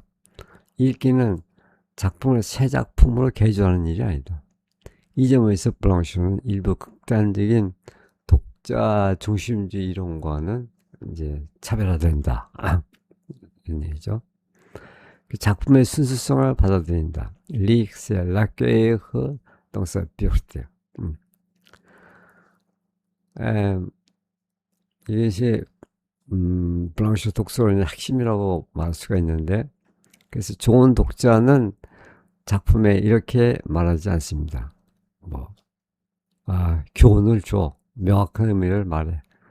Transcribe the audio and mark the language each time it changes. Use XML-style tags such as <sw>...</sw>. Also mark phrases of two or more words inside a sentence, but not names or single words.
<ko>읽기는 작품을 새 작품으로 개조하는 일이 아니다. 이 점에서 블랑쇼는 일부 극단적인 독자 중심주의 이론과는 이제 차별화된다. 이런 얘기죠. 작품의 순수성을 받아들인다.</ko> <fr>Lire, c'est l'accueillir dans sa pureté.</fr> <ko>이것이 블랑쇼 독서론의 핵심이라고 말할 수가 있는데, 그래서 좋은 독자는 작품에 이렇게 말하지 않습니다. 교훈을 줘. 명확한 의미를 말해.</ko>